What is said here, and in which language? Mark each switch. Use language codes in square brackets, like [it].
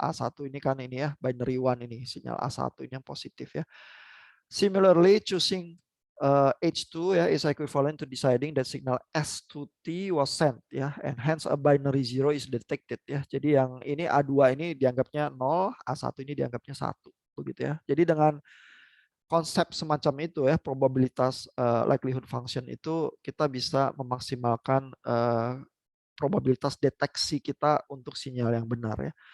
[id] A1 ini kan ini ya, binary one ini, sinyal A1 ini yang positif ya. [en] Similarly, choosing H2 ya is equivalent to deciding that signal S2T was sent ya, and hence a binary zero is detected ya. [id] Jadi yang ini A2 ini dianggapnya 0, A1 ini dianggapnya 1, begitu ya. Jadi dengan konsep semacam itu ya, probabilitas likelihood function itu, kita bisa memaksimalkan probabilitas deteksi kita untuk sinyal yang benar ya.